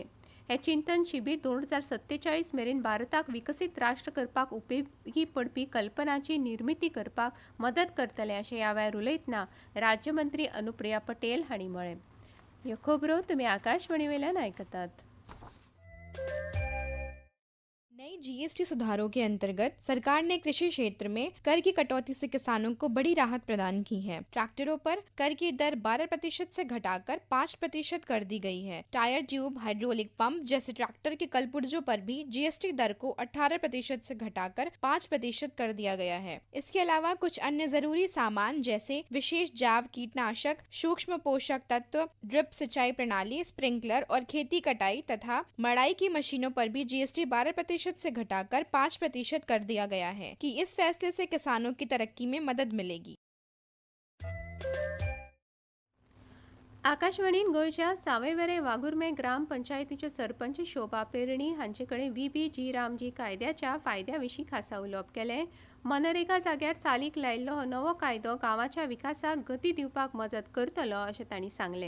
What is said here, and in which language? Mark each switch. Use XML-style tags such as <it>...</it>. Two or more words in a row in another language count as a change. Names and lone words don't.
<kok>हे चिंतन शिबीर 2047 मेरेन भारताक विकसीत राष्ट्र करपाक उपेगी पडपी कल्पनांची निर्मिती करपाक मदत करतले अशें ह्या वेळार उलयतना राज्यमंत्री अनुप्रिया पटेल हांणी म्हळें। ह्यो खबरो तुमी आकाशवाणी वयल्यान आयकतात।</kok> <hi>नई जीएसटी सुधारों के अंतर्गत सरकार ने कृषि क्षेत्र में कर की कटौती से किसानों को बड़ी राहत प्रदान की है। ट्रैक्टरों पर कर की दर 12% से घटाकर 5% कर दी गई है। टायर ट्यूब, हाइड्रोलिक पंप जैसे ट्रैक्टर के कलपुर्जों पर भी जीएसटी दर को 18% से घटाकर 5% कर दिया गया है। इसके अलावा कुछ अन्य जरूरी सामान जैसे विशेष जाव कीटनाशक, सूक्ष्म पोषक तत्व, ड्रिप सिंचाई प्रणाली, स्प्रिंकलर और खेती कटाई तथा मड़ाई की मशीनों पर भी जीएसटी 12% से घटाकर 5% कर दिया गया है कि इस फैसले से किसानों की तरक्की में मदद मिलेगी।</hi> <kok>आकाशवाणीन गोयच्या सावयवेरें वागुर्मे ग्रामपंचायतीच्यो सरपंच शोभा पेरणी हांचे कडेन VB रामजी कायद्याच्या फायद्या खासा उलोवप केलें। मनरेगा जाग्यार चालीक लायिल्लो हो नवो कायदो गांवाच्या विकासाक गती दिवपाक मजत करतलो अशें तांणी सांगलें।</kok>